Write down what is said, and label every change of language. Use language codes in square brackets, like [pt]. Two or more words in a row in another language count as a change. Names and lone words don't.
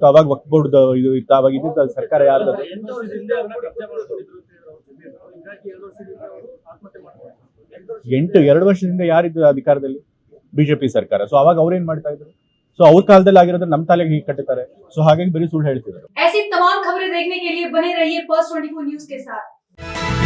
[kn] ಅವಾಗ ವಕ್ಫ್ ಬೋರ್ಡ್ ಇದು ಇತ್ತು. ಅವಾಗ ಇದ್ದಿದ್ದ ಸರ್ಕಾರ ಯಾರ್ದು? 2 ವರ್ಷದಿಂದ ಯಾರಿದ್ರು ಅಧಿಕಾರದಲ್ಲಿ? ಬಿಜೆಪಿ ಸರ್ಕಾರ. ಸೊ ಅವಾಗ ಅವ್ರೇನ್ ಮಾಡ್ತಾ ಇದ್ರು? ಸೊ ಅವ್ರ ಕಾಲದಲ್ಲಿ ಆಗಿರೋದ್ರೆ ನಮ್ಮ ತಲೆಗೆ ಹೀಗೆ ಕಟ್ಟುತ್ತಾರೆ. ಸೊ ಹಾಗಾಗಿ ಬರೀ ಸುಳ್ಳು ಹೇಳ್ತಿದ್ರು. [hi] ऐसी तमाम खबरें देखने के लिए बने रहिए पल्स 24 न्यूज के साथ।